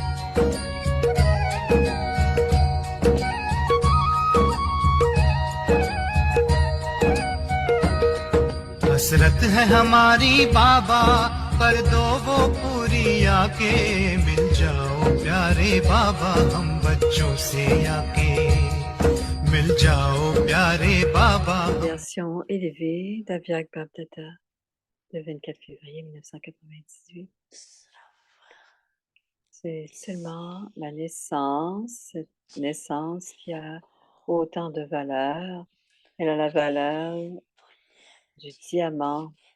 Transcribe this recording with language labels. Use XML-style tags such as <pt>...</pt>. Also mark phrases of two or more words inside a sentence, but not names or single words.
<hi>हसरत है हमारी बाबा, कर दो वो पूरी आके, मिल जाओ प्यारे बाबा हम बच्चों से आके, मिल जाओ प्यारे बाबा.</hi> <fr>Version élevée d'Aviag Babdada, le 24 février 1998. C'est seulement la naissance, cette naissance qui a autant de valeur. Elle a la valeur du diamant.</fr>